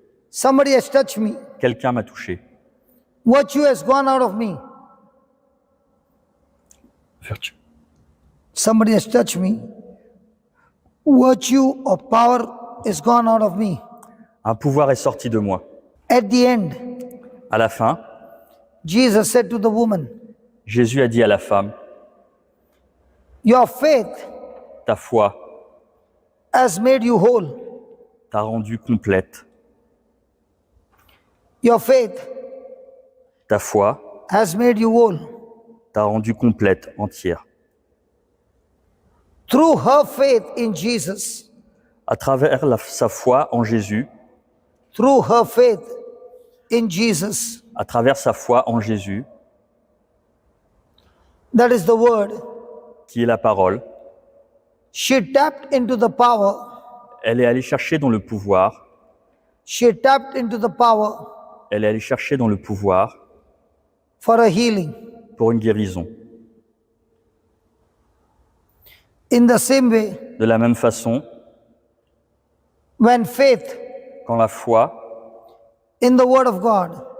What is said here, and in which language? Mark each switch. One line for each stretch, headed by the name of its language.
English: somebody has touched me.
French: quelqu'un m'a touché.
English: Virtue has gone out of me.
French: Vertu.
English: Somebody has touched me. Virtue or power is gone out of me.
French: Un pouvoir est sorti de moi.
English: At the end,
French: À la fin,
English: Jesus said to the woman,
French: Jésus a dit à la femme,
English: your faith
French: ta foi
English: has made you whole.
French: t'a rendue complète.
English: Your faith
French: Ta foi
English: has made you whole.
French: t'a rendue complète, entière.
English: Through her faith in Jesus,
French: À travers sa foi en Jésus,
English: through her faith in Jesus,
French: à travers sa foi en Jésus,
English: that is the word,
French: qui est la parole,
English: she tapped into the power.
French: elle est allée chercher dans le pouvoir,
English: She tapped into the power
French: elle est allée chercher dans le pouvoir
English: for a healing.
French: pour une guérison.
English: In the same way,
French: De la même façon,
English: when faith
French: quand la foi
English: in the word of God,